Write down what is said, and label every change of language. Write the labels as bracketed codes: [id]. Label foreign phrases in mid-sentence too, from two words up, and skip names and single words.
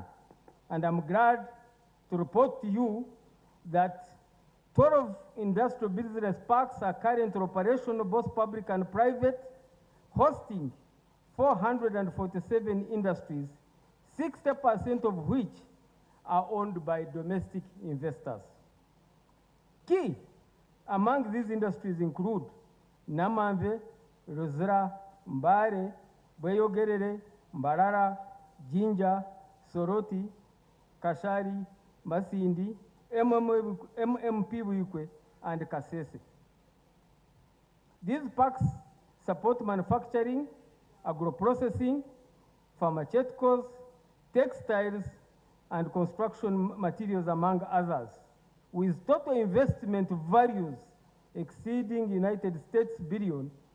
[en] And I'm glad to report to you that 12 industrial business parks are currently operational, both public and private, hosting 447 industries, 60% of which are owned by domestic investors. Key among these industries include Namamve, Ruzira, Mbare, Bweyogerere, Mbarara, Jinja, Soroti, Kashari, Masindi, MMP Wikwe, and Kasese. These parks support manufacturing, agro-processing, pharmaceuticals, textiles, and construction materials, among others, with total investment values exceeding United States billion.